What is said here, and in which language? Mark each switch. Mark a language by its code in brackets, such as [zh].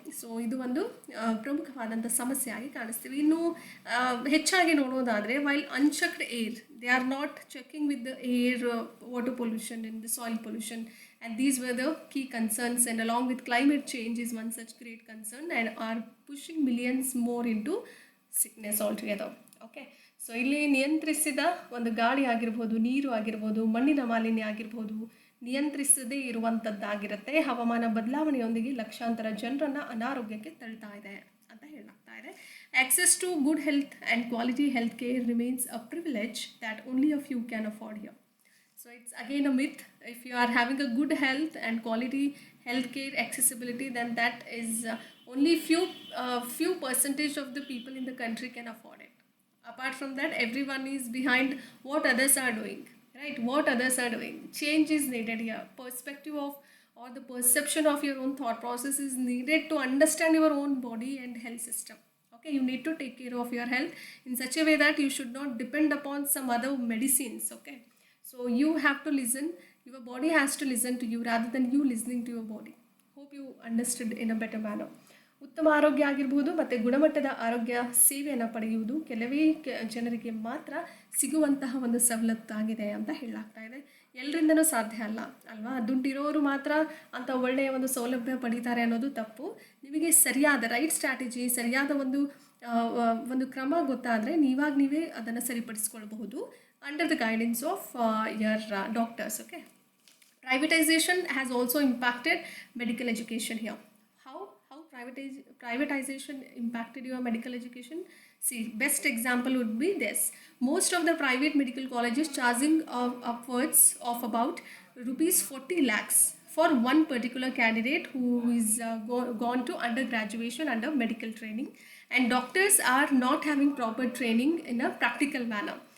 [kn] So ಇದು ಒಂದು ಪ್ರಮುಖವಾದಂಥ ಸಮಸ್ಯೆಯಾಗಿ ಕಾಣಿಸ್ತೀವಿ. ಇನ್ನು ಹೆಚ್ಚಾಗಿ ನೋಡೋದಾದರೆ, [en] While unchecked air, they are not checking with the air, water pollution and the soil pollution, and these were the key concerns, and along with climate change is one such great concern and are pushing millions more into sickness altogether. [kn] Okay, so ಇಲ್ಲಿ ನಿಯಂತ್ರಿಸಿದ ಒಂದು ಗಾಳಿ ಆಗಿರ್ಬೋದು, ನೀರು ಆಗಿರ್ಬೋದು, ಮಣ್ಣಿನ ಮಾಲಿನ್ಯ ಆಗಿರ್ಬೋದು, ನಿಯಂತ್ರಿಸದೇ ಇರುವಂಥದ್ದಾಗಿರುತ್ತೆ. ಹವಾಮಾನ ಬದಲಾವಣೆಯೊಂದಿಗೆ ಲಕ್ಷಾಂತರ ಜನರನ್ನು ಅನಾರೋಗ್ಯಕ್ಕೆ ತಳ್ತಾ ಇದೆ ಅಂತ ಹೇಳಲಾಗ್ತಾ ಇದೆ. [en] Access to good health and quality health care remains a privilege that only a few can afford here. So it's again a myth. If you are having a good health and quality healthcare accessibility, then that is only few percentage of the people in the country can afford it. Apart from that, everyone is behind what others are doing, right? What others are doing. Change is needed here. Perspective of, or the perception of your own thought process is needed to understand your own body and health system. Okay, you need to take care of your health in such a way that you should not depend upon some other medicines. Okay, so you have to listen, your body has to listen to you rather than you listening to your body. Hope you understood in a better manner. [kn] ಉತ್ತಮ ಆರೋಗ್ಯ ಆಗಿರ್ಬೋದು ಮತ್ತು ಗುಣಮಟ್ಟದ ಆರೋಗ್ಯ ಸೇವೆಯನ್ನು ಪಡೆಯುವುದು ಕೆಲವೇ ಜನರಿಗೆ ಮಾತ್ರ ಸಿಗುವಂತಹ ಒಂದು ಸವಲತ್ತಾಗಿದೆ ಅಂತ ಹೇಳಲಾಗ್ತಾ ಇದೆ. ಎಲ್ಲರಿಂದನೂ ಸಾಧ್ಯ ಅಲ್ಲ ಅಲ್ವಾ? ದುಡ್ಡಿರೋರು ಮಾತ್ರ ಅಂತ ಒಳ್ಳೆಯ ಒಂದು ಸೌಲಭ್ಯ ಪಡೀತಾರೆ ಅನ್ನೋದು ತಪ್ಪು. ನಿಮಗೆ ಸರಿಯಾದ ರೈಟ್ ಸ್ಟ್ರಾಟಜಿ, ಸರಿಯಾದ ಒಂದು ಕ್ರಮ ಗೊತ್ತಾದರೆ ನೀವೇ ಅದನ್ನು ಸರಿಪಡಿಸ್ಕೊಳ್ಬಹುದು [en] under the guidance of your doctors. Okay, privatization has also impacted medical education here. How privatization impacted your medical education? See, best example would be this. Most of the private medical colleges charging upwards of about rupees 40 lakhs for one particular candidate who is gone to undergraduation under medical training, and doctors are not having proper training in a practical manner.